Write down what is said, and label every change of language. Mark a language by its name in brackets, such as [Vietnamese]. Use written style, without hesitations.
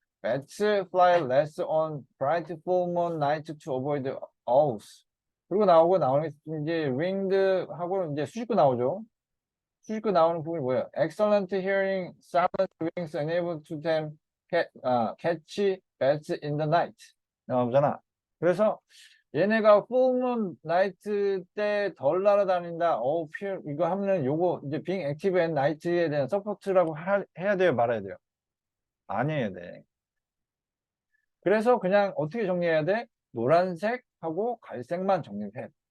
[English] Bets fly less on bright full moon night to avoid owls. [Korean] 그리고 나오는 게 이제 winged 하고 이제 수식구 나오죠. 수식구 나오는 부분이 뭐예요? [English] Excellent hearing, silent wings enable to them catch bats in the night. [Korean] 나오잖아. 그래서 얘네가 풀문 나이트 때 덜 날아다닌다. 이거 하면 요거 이제 being active at night에 대한 서포트라고 해야 돼요, 말아야 돼요? 안 해야 돼. 그래서 그냥 어떻게 정리해야 돼? 노란색하고 갈색만 정리해야 돼.